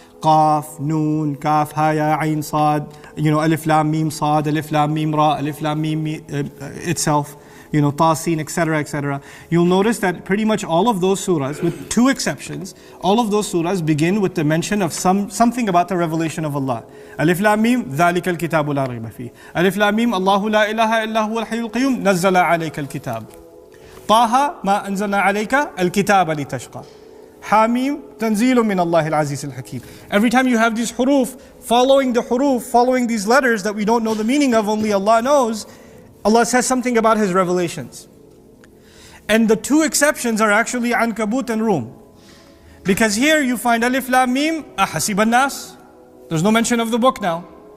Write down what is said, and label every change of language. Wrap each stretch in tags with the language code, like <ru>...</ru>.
<en>Qaf, Noon, Kaf, Ha, Ya, Ain, Sad, Alif Lam Mim, Sad, Alif Lam Mim, Ra, Alif Lam Mim itself, Ta, Sin, etc., etc. You'll notice that pretty much all of those surahs, with 2 exceptions, all of those surahs begin with the mention of something about the revelation of Allah.</en> <ar>Alif Lam Mim, ذَلِكَ الْكِتَابُ لَا رَيْبَ فِيهِ. Alif Lam Mim, Allahu la ilaha illa huwa al-hayyul qayyum, نَزَّلَ عَلَيْكَ الْكِتَابُ. طه ما أنزلنا عليك الكتاب لتشقى. Hamim, Tanzilun min Allah al-Aziz al-Hakim.</ar> <en>Every time you have these huruf, following these letters that we don't know the meaning of, only Allah knows, Allah says something about His revelations. And the 2 exceptions are actually Ankabut and Rum. Because here you find</en> <ar>Alif Lam Mim, Ahasib an-Nas.</ar> <en>There's no mention of the book now.</en>